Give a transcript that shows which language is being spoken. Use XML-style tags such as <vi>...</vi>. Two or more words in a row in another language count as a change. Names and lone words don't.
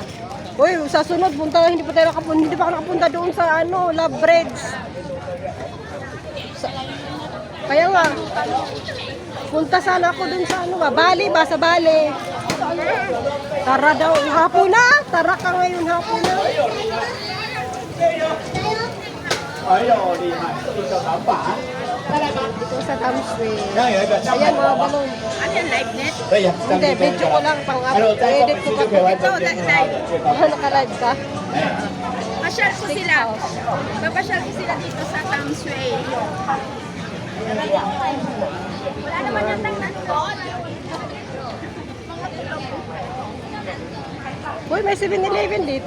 <tl>Uy, sa sunod punta, hindi pa tayo nakapunta, hindi pa ako nakapunta doon sa ano, Love Breads. Kaya nga, punta sana ako doon sa ano ba, Bali ba, sa Bali. Tara daw, hapon na, tara ka ngayon hapon na.</tl> <zh>哎呦，厉害！一个板板，</zh> <tl>Dito sa Tamsui.</tl> <zh>然后有一个像</zh> <tl>Ayan</tl> <zh>板</zh> <tl>mga</tl> <zh>板，</zh> <tl>balon.</tl> <zh>可以啊，这样</zh> <tl>Hindi,</tl> <zh>就可以</zh> <tl>video ko lang pang</tl> <zh>还有在</zh> <tl>edit</tl> <zh>这</zh> <tl>ko</tl> <zh>边</zh> <tl>pa.</tl> <zh>就可以完成电话了，最高。</zh> <tl>Naka-live ka? Pasyal ko sila. Papasyal ko sila dito sa Tamsui. Wala naman yung tangnan doon. Uy, may 7-Eleven dito?</tl>